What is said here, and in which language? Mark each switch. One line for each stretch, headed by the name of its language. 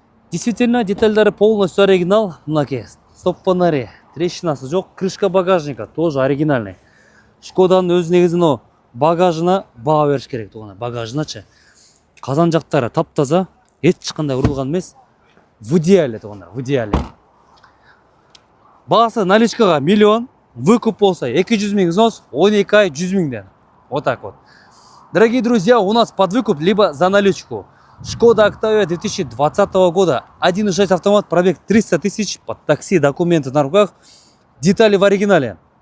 Kyrgyz: Действительно, детальдары полностью оригинал. Мынакей, стоп-фонари, трещинасы жок.
Russian: Крышка багажника тоже оригинальный.
Kyrgyz: Шкоданын өз негизинен багажына баа бериш керек тугундар. Багажыначы. Казан жактары таптаза, эч кандай урулган эмес.
Russian: В идеале
Kyrgyz: тугундар,
Russian: в идеале.
Kyrgyz: Баасы наличкага миллион, выкуп болса 200 000 взнос, 12 ай 100 000ден.
Russian: Вот так вот. Дорогие друзья, у нас под выкуп либо за наличку. Шкода Октавия 2020 года, 1.6 автомат, пробег 300 000, под такси, документы на руках, детали в оригинале.